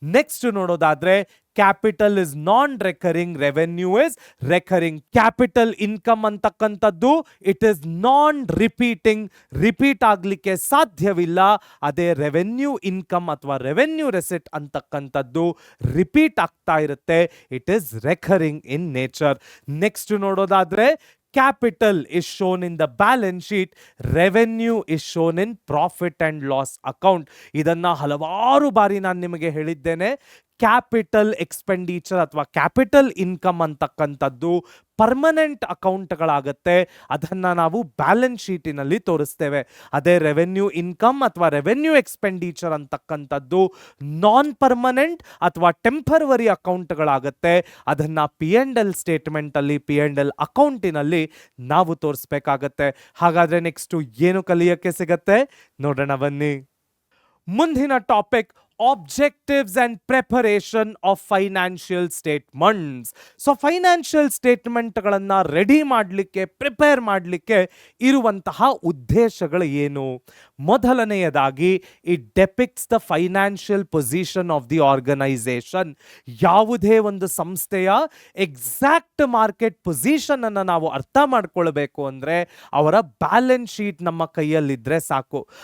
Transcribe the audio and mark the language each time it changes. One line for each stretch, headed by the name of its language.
Kannada: Next ನೋಡೋದಾದ್ರೆ
English: Capital is non recurring, revenue is recurring.
Kannada: Capital income ಅಂತಕ್ಕಂಥದ್ದು
English: it is non repeating,
Kannada: repeat ಆಗ್ಲಿಕ್ಕೆ ಸಾಧ್ಯವಿಲ್ಲ. ಅದೇ ರೆವೆನ್ಯೂ ಇನ್ಕಮ್ ಅಥವಾ ರೆವೆನ್ಯೂ ರೆಸಿಟ್ ಅಂತಕ್ಕಂಥದ್ದು ರಿಪೀಟ್ ಆಗ್ತಾ ಇರುತ್ತೆ.
English: It is recurring in nature.
Kannada: Next ನೋಡೋದಾದ್ರೆ
English: capital is shown in the balance sheet, revenue is shown in profit and loss account.
Kannada: ಇದನ್ನ ಹಲವಾರು ಬಾರಿ ನಾನು ನಿಮಗೆ ಹೇಳಿದ್ದೇನೆ. ಕ್ಯಾಪಿಟಲ್ ಎಕ್ಸ್ಪೆಂಡಿಚರ್ ಅಥವಾ ಕ್ಯಾಪಿಟಲ್ ಇನ್ಕಮ್ ಅಂತಕ್ಕಂಥದ್ದು ಪರ್ಮನೆಂಟ್ ಅಕೌಂಟ್ಗಳಾಗತ್ತೆ. ಅದನ್ನ ನಾವು ಬ್ಯಾಲೆನ್ಸ್ ಶೀಟಿನಲ್ಲಿ ತೋರಿಸ್ತೇವೆ. ಅದೇ ರೆವೆನ್ಯೂ ಇನ್ಕಮ್ ಅಥವಾ ರೆವೆನ್ಯೂ ಎಕ್ಸ್ಪೆಂಡಿಚರ್ ಅಂತಕ್ಕಂಥದ್ದು ನಾನ್ ಪರ್ಮನೆಂಟ್ ಅಥವಾ ಟೆಂಪರವರಿ ಅಕೌಂಟ್ಗಳಾಗತ್ತೆ. ಅದನ್ನ P&L ಸ್ಟೇಟ್ಮೆಂಟ್ ಅಲ್ಲಿ, P&L ಅಕೌಂಟಿನಲ್ಲಿ ನಾವು ತೋರಿಸ್ಬೇಕಾಗತ್ತೆ. ಹಾಗಾದ್ರೆ ನೆಕ್ಸ್ಟ್ ಏನು ಕಲಿಯಕ್ಕೆ ಸಿಗತ್ತೆ ನೋಡೋಣ ಬನ್ನಿ. ಮುಂದಿನ topic
English: objectives and preparation of financial statements.
Kannada: So financial ಸ್ಟೇಟ್ಮೆಂಟ್ಗಳನ್ನ ready ಮಾಡಲಿಕ್ಕೆ, ಪ್ರಿಪೇರ್ ಮಾಡಲಿಕ್ಕೆ ಇರುವಂತಹ ಉದ್ದೇಶಗಳು ಏನು? ಮೊದಲನೆಯದಾಗಿ
English: It depicts the financial position of the organisation.
Kannada: ಯಾವುದೇ ಒಂದು ಸಂಸ್ಥೆಯ ಎಕ್ಸಾಕ್ಟ್ ಮಾರ್ಕೆಟ್ ಪೊಸಿಷನ್ ಅನ್ನು ನಾವು ಅರ್ಥ ಮಾಡ್ಕೊಳ್ಬೇಕು ಅಂದ್ರೆ ಅವರ ಬ್ಯಾಲೆನ್ಸ್ ಶೀಟ್ ನಮ್ಮ ಕೈಯಲ್ಲಿದ್ರೆ ಸಾಕು.